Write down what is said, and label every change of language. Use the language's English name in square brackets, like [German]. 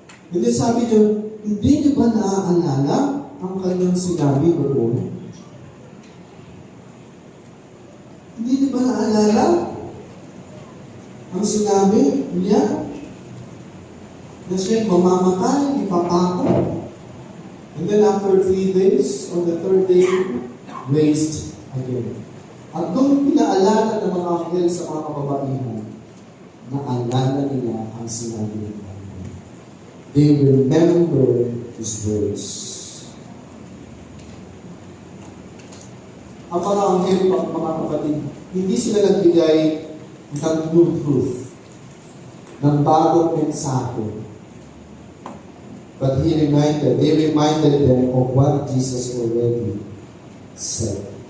[Filipino] And then sabi nyo, hindi nyo ba naaalala ang kanyang sinabi noon? Hindi nyo ba naaalala ang sinabi niya na siya'y mamamatay, ipapako? [English] And then after 3 days, on the third day, raised again. [Filipino] At doon pinaalala ng mga anghel sa mga kababaihan, naalala nila ang sinabi ng Panginoon. [English] They remember His words. [Filipino] Ang mga anghel, mga kapatid, hindi sila nagbigay ng new truth, ng bagong mensahe. [English] But they reminded them of what Jesus already said.